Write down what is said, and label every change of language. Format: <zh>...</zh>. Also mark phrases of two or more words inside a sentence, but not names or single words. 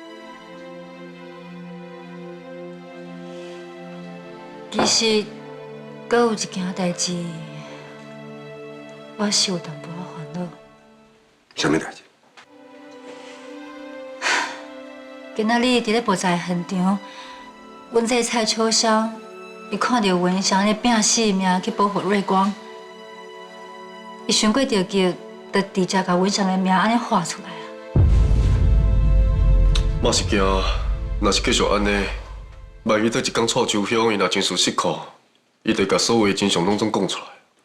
<nan>其实，阁有一件代志，我是有淡薄仔烦恼。什么代志？今仔日伫咧爆炸现场，阮这个蔡秋香，伊看到文祥咧拼死命去保护瑞光，伊想过着急，就直接把文祥的命安尼画出来啊！我是惊，若是继续安尼，万一等一天蔡秋香伊若情绪失控，伊就把所有的真相拢总讲出来。</nan>